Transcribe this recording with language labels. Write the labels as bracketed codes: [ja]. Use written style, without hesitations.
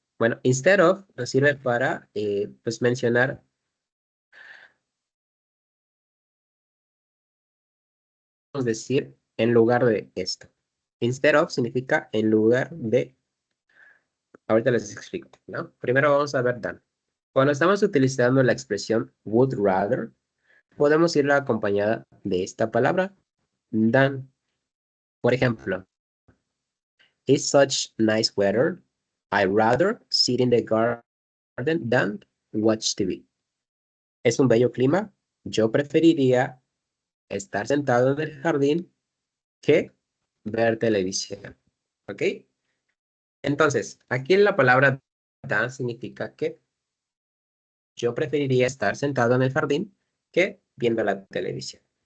[es] Bueno, instead of nos sirve para pues mencionar, vamos a decir, en lugar de esto. Instead of significa en lugar de. Ahorita les explico, ¿no? Primero vamos a ver than. Cuando estamos utilizando la expresión would rather, podemos irla acompañada de esta palabra, than. Por ejemplo, [en] it's such nice weather. I'd rather sit in the garden than watch TV. [es] Es un bello clima. Yo preferiría estar sentado en el jardín que ver televisión. ¿Ok? Entonces, aquí la palabra than significa que yo preferiría estar sentado en el jardín que viendo la televisión.